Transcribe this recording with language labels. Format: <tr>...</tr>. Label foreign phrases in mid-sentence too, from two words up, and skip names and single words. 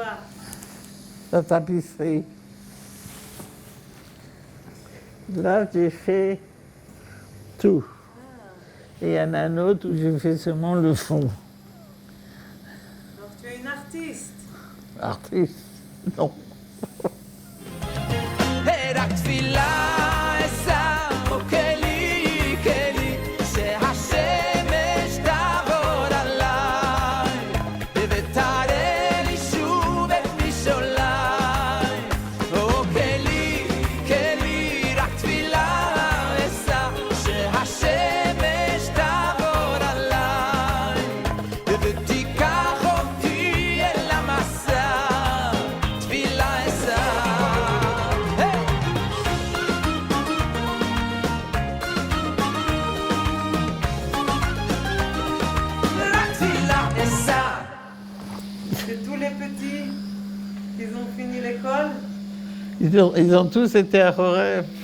<fr>la tapisserie. Là, j'ai fait tout. Et il y en a un autre où j'ai fait seulement le fond. Donc tu es une artiste? Artiste, non.</fr> <he>רק תפילה אשא או כלי שהשמש תעבור עליי ותראה לי שוב את משעוליי או כלי רק תפילה אשא שהשמש תעבור עליי ותיקח אותי אל המסע תפילה אשא</he> <fr>C'est tous les petits qui ont fini l'école? Ils ont tous été à Rorep.</fr>